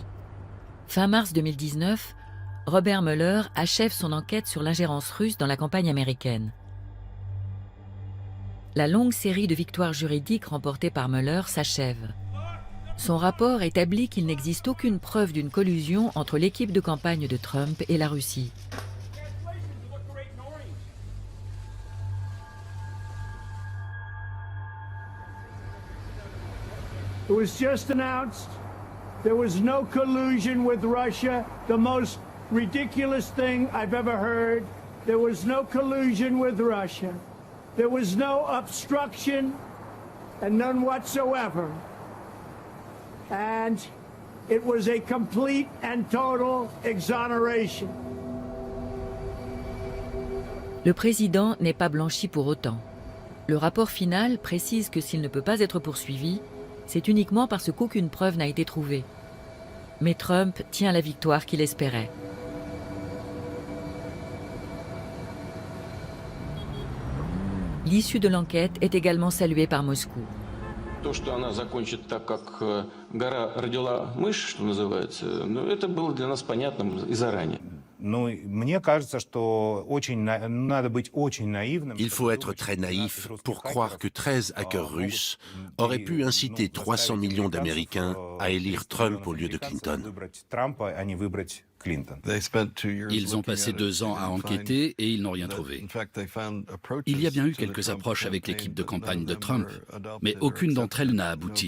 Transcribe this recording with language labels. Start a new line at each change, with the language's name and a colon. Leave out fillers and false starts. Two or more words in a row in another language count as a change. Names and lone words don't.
French: Fin mars 2019, Robert Mueller achève son enquête sur l'ingérence russe dans la campagne américaine. La longue série de victoires juridiques remportées par Mueller s'achève. Son rapport établit qu'il n'existe aucune preuve d'une collusion entre l'équipe de campagne de Trump et la Russie.
English: It was just announced there was no collusion with Russia, the most ridiculous thing I've ever heard. There was no collusion with Russia. There was no obstruction, and none whatsoever. And it was a complete and total exoneration.
French: Le président n'est pas blanchi pour autant. Le rapport final précise que s'il ne peut pas être poursuivi, c'est uniquement parce qu'aucune preuve n'a été trouvée. Mais Trump tient la victoire qu'il espérait. L'issue de l'enquête est également saluée par Moscou.
Russian: То, что она закончит так, как гора родила мышь, что называется, ну, это было для нас понятно и заранее. Мне кажется, что надо быть очень наивным.
French: Il faut être très naïf pour croire que 13 hackers russes auraient pu inciter 300 millions d'Américains à élire Trump au lieu de Clinton. Ils ont passé 2 ans à enquêter et ils n'ont rien trouvé. Il y a bien eu quelques approches avec l'équipe de campagne de Trump, mais aucune d'entre elles n'a abouti.